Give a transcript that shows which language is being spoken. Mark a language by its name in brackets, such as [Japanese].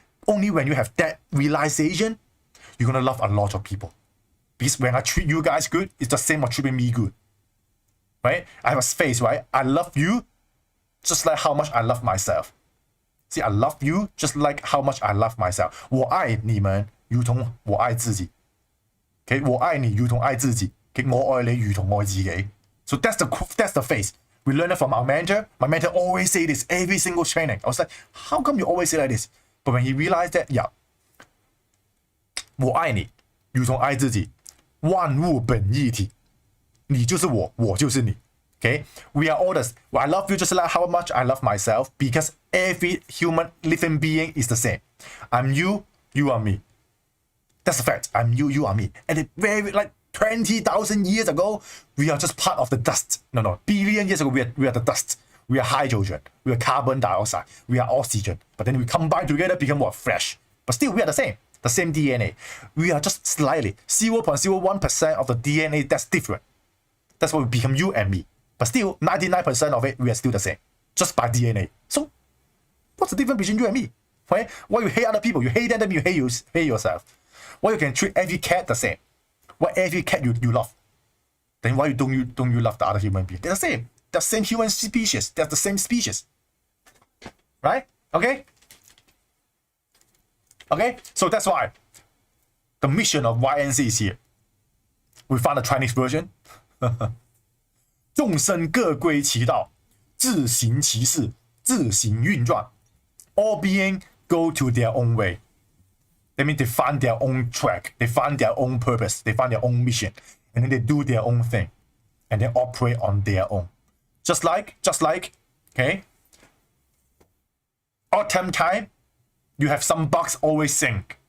[English] Only when you have that realization, you're going to love a lot of people. Because when I treat you guys good, it's the same as treating me good. Right? I have a face, right? I love you just like how much I love myself. See, I love you just like how much I love myself. [Chinese] 我爱你们如同我爱自己. Okay? 我爱你如同爱自己.Okay? 我爱你如同愛自己. [English] So that's the face. We learned it from our mentor. My mentor always say this every single training. I was like, how come you always say like this? But when he realized that, yeah, [Chinese] 我爱你如同爱自己，万物本一体，你就是我，我就是你。 [English] Okay, we are all this. I love you just like how much I love myself because every human living being is the same. I'm you, you are me. That's a fact. I'm you, you are me. And it very like 20,000 years ago, we are just part of the dust. No, billion years ago, we are the dust. We are hydrogen. We are carbon dioxide. We are oxygen. But then we combine together, become what? Fresh. But still, we are the same DNA. We are just slightly 0.01% of the DNA that's different. That's why we become you and me. But still, 99% of it, we are still the same. Just by DNA. So, what's the difference between you and me? Right? Why you hate other people? You hate them, you hate yourself. Why you can treat every cat the same? Why every cat you love? Then why don't you love the other human being? They're the same. They're the same human species. They're the same species. Right? Okay? Okay? So that's why the mission of YNC is here. We found a Chinese version. [Chinese] 众生各归其道，自行其事，自行运转。 [English] All being go to their own way. That means they find their own track, they find their own purpose, they find their own mission, and then they do their own thing, and they operate on their own. Just like, okay, autumn time, you have some bugs always sing.